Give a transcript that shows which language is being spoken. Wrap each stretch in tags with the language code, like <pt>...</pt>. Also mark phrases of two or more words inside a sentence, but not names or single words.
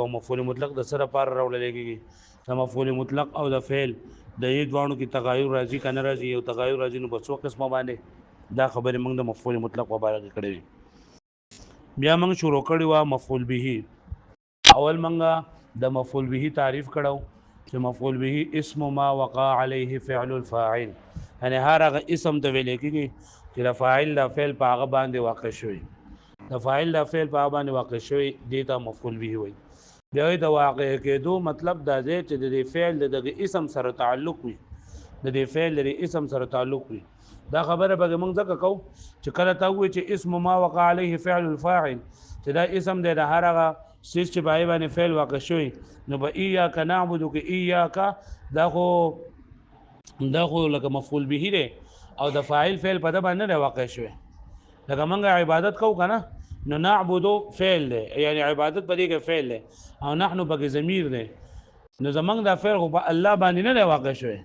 <ps>مفعول مطلق د سره پار راولل کېږي، د مفعول مطلق او د فعل د یی دوانو کې تغایر راځي کنه راځي، یو تغایر راځي نو بسو قسمه باندې دا خبره موږ د مفعول مطلق مبارک کړی. بیا موږ شروع کړی و مفعول به. اول موږ د مفعول به تعریف کړو چې مفعول به</ps> <ar>اسم ما وقع عليه فعل الفاعل،</ar> <ps>یعنی هر هغه اسم ته ویل کېږي چې د فاعل د فعل په هغه باندې واقع شوی، د فاعل د فعل په هغه باندې واقع شوی دی ته مفعول به وایي. بیا د واقع کېدو مطلب دا دی چې د فعل د اسم سره تعلق وي، د فعل د اسم سره تعلق وي. دا خبره به موږ ځکه کو چې کله تا وایي چې</ps> <ar>اسم ما وقع عليه فعل الفاعل،</ar> <ps>چې دا اسم دی د هر هغه سیس چې په باندې فعل واقع شوی، نو به</ps> <ar>ایاک نعبد</ar> <ps>کې ایاک دا خو لکه مفعول به دی او د فاعل فعل په د باندې واقع شوی. لکه موږ عبادت کو کنه نو نعبد فعل دی، یعنی عبادت په دې کې فعل دی او نحنو پکې ضمیر دی، نو زمنګ دا فعل خو په الله باندې نه واقع شوی.</ps>